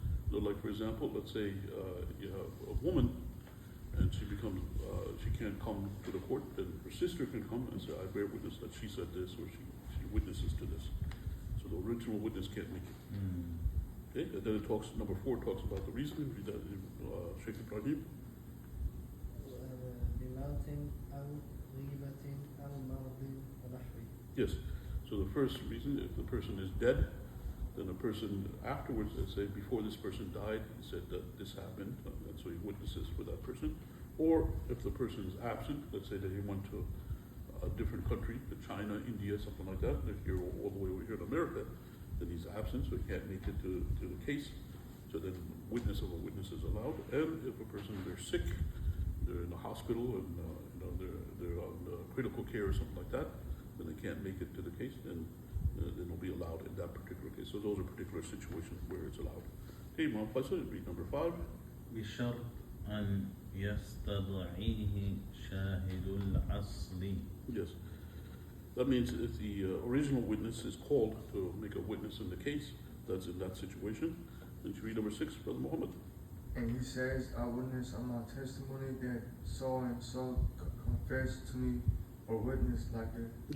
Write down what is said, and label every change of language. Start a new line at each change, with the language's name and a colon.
English: So like for example, let's say you have a woman and she can't come to the court, then her sister can come and say, I bear witness that she said this, or she witnesses to this. So the original witness can't make it. Okay, and then it talks, number 4 talks about the reasoning. Read that in Sheikh Ibrahim.
Arabic: بموت أو غيبة أو مرض ونحوه.
English: Yes. So the first reason, if the person is dead, then the person afterwards, let's say before this person died, he said that this happened, and so he witnesses for that person. Or if the person is absent, let's say that he went to a different country, to China, India, something like that, if you're all the way over here in America, then he's absent, so he can't make it to the case. So then witness of a witness is allowed. And if a person, they're sick, they're in the hospital, and they're on critical care or something like that, then they can't make it to the case, then it'll be allowed in that particular case. So those are particular situations where it's allowed. Okay, Imam Faisal, read number 5.
Arabic: بشرط أن يستدعيه شاهد الأصل.
English: Yes. That means if the original witness is called to make a witness in the case, that's in that situation. Then you read number 6, Brother Muhammad. And he says, I witness on my testimony that so and so confessed to me or witnessed like that.